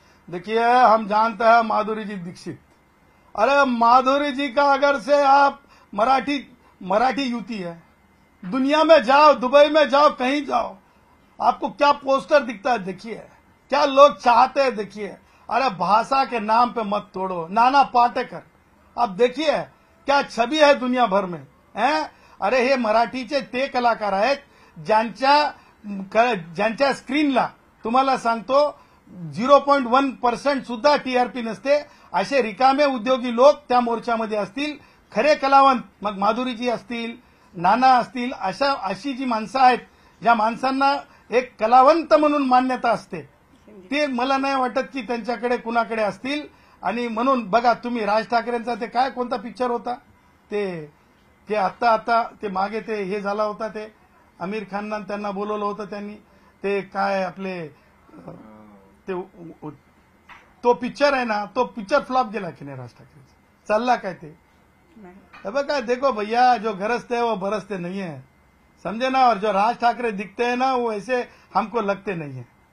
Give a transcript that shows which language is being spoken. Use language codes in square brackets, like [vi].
[hi] देखिए हम जानते हैं माधुरी जी दीक्षित, अरे माधुरी जी का अगर से आप मराठी युति है, दुनिया में जाओ, दुबई में जाओ, कहीं जाओ, आपको क्या पोस्टर दिखता है देखिए, क्या लोग चाहते हैं देखिए। अरे भाषा के नाम पे मत तोड़ो। नाना पाटेकर आप देखिए क्या छवि आहे दुनिया भर में हैं। [mr] अरे हे मराठीचे ते कलाकार आहेत ज्यांच्या स्क्रीनला तुम्हाला सांगतो 0.1% सुद्धा टीआरपी नसते। असे रिकामे उद्योगी लोक त्या मोर्चामध्ये असतील। खरे कलावंत मग माधुरीजी असतील, नाना असतील, अशी जी माणसं आहेत ज्या माणसांना एक कलावंत म्हणून मान्यता असते, ते मला नाही वाटत की त्यांच्याकडे कुणाकडे असतील। आणि म्हणून बघा तुम्ही राज ठाकरेंचा ते काय कोणता पिक्चर होता ते आता ते मागे ते हे झाला होता, ते आमिर खाननं त्यांना बोलवलं होतं त्यांनी, ते काय आपले ते तो पिक्चर आहे ना, तो पिक्चर फ्लॉप गेला की नाही राज ठाकरेचा, चालला काय ते बघा। [hi] देखो भैया जो गरजते हैं वो बरसते नहीं है, समझे ना। और जो राज ठाकरे दिखते हैं ना वो ऐसे हमको लगते नहीं है।